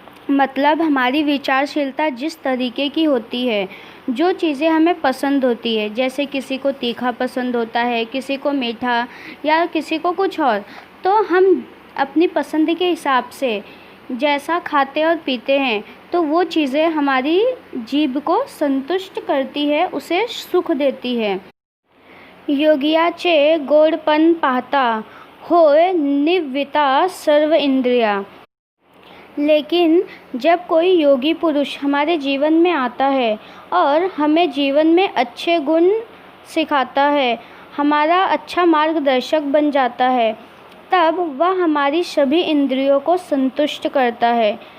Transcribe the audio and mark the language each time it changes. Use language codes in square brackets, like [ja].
[hi] मतलब हमारी विचारशीलता जिस तरीके की होती है, जो चीज़ें हमें पसंद होती है, जैसे किसी को तीखा पसंद होता है, किसी को मीठा या किसी को कुछ और, तो हम अपनी पसंद के हिसाब से जैसा खाते और पीते हैं तो वो चीज़ें हमारी जीभ को संतुष्ट करती है, उसे सुख देती है। [mr] योगियाचे गोडपण पाहता होय निव्विता सर्व इंद्रिया। [hi] लेकिन जब कोई योगी पुरुष हमारे जीवन में आता है और हमें जीवन में अच्छे गुण सिखाता है, हमारा अच्छा मार्गदर्शक बन जाता है, तब वह हमारी सभी इंद्रियों को संतुष्ट करता है।